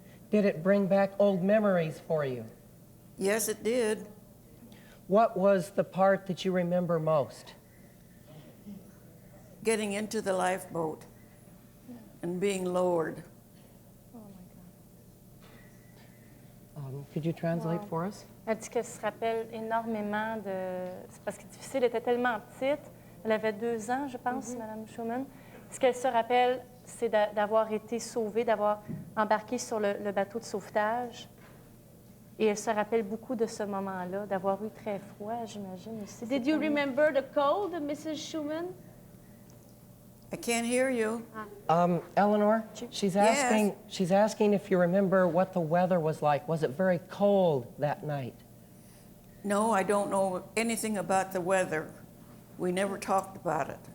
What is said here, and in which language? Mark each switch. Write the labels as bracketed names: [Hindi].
[English] Did it bring back old memories for you? Yes, it did. What was the part that you remember most? Getting into the lifeboat and being lowered. Could you translate for us? [French] Elle dit qu'elle se rappelle énormément de... C'est parce que difficile, elle était tellement petite. Elle avait 2 ans, je pense, Madame Schumann. Ce qu'elle se rappelle, c'est d'avoir été sauvée, d'avoir embarqué sur le bateau de sauvetage. Et elle se rappelle beaucoup de ce moment-là, d'avoir eu très froid, j'imagine aussi. [English] Did you remember the cold, Mrs. Schumann? I can't hear you. Eleanor, she's asking if you remember what the weather was like. Was it very cold that night? No, I don't know anything about the weather. We never talked about it.